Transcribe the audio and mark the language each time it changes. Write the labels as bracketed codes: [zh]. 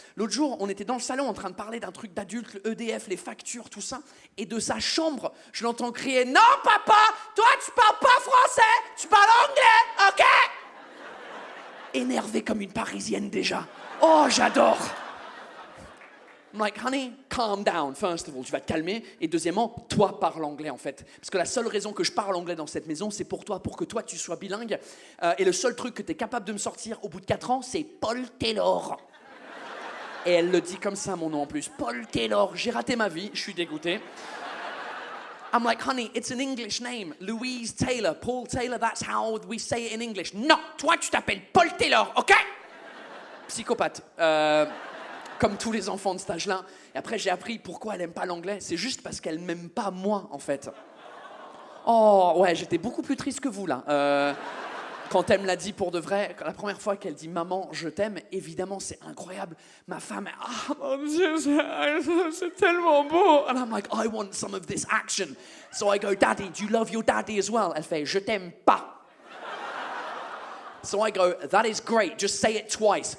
[fr] L'autre jour, on était dans le salon en train de parler d'un truc d'adulte, le EDF, les factures, tout ça. Et de sa chambre, je l'entends crier « Non papa, toi tu parles pas français, tu parles anglais, ok ?» Énervée comme une Parisienne déjà. Oh, j'adore. [en] I'm like, honey, calm down, first of all, [fr] tu vas te calmer. Et deuxièmement, toi parle anglais en fait. Parce que la seule raison que je parle anglais dans cette maison, c'est pour toi, pour que toi tu sois bilingue. Et le seul truc que tu es capable de me sortir au bout de 4 ans, c'est Paul Taylor. Et elle le dit comme ça, mon nom en plus. Paul Taylor, j'ai raté ma vie, je suis dégoûté. [en] I'm like, honey, it's an English name. Louise Taylor, Paul Taylor, that's how we say it in English. [fr] Non, toi tu t'appelles Paul Taylor, ok? Psychopathe. Comme tous les enfants de cet âge-là. Et après, j'ai appris pourquoi elle n'aime pas l'anglais. C'est juste parce qu'elle m'aime pas moi, en fait. Oh, ouais, j'étais beaucoup plus triste que vous, là. Quand elle me l'a dit pour de vrai, la première fois qu'elle dit « Maman, je t'aime », évidemment, c'est incroyable. Ma femme, ah, mon Dieu, c'est tellement beau. [en] And I'm like, I want some of this action. So I go, Daddy, do you love your daddy as well? [fr] Elle fait « Je t'aime pas ». [en] So I go, that is great, just say it twice.